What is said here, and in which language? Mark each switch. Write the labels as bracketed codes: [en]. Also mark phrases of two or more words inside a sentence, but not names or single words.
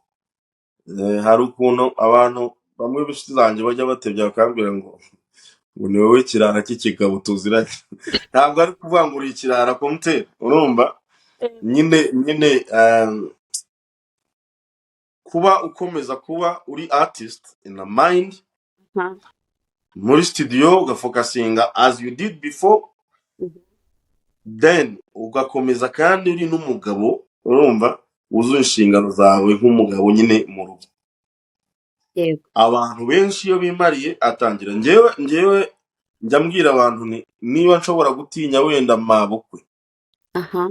[rw] Hari ukuntu abantu bamwe b'inshuti zanjye bajya batebya bakambwira ngo ni wowe kirara cy'ikigabo tuziranye. Ntabwo ari kuvuga ngo uri ikirara komuteri, urumva. Nyine kuba ukomeza kuba uri [en] artist in a mind [rw] muri studio ugafokasinga [en] as you did before, [rw] then ugakomeza kandi uri n'umugabo, urumva, wuzuye inshingano zawe nk'umugabo nyine mu rugo. yego Abantu benshi iyo bimariye atangira njyewe njya mbwira abantu niba nshobora gutinya wenda mabukwe aha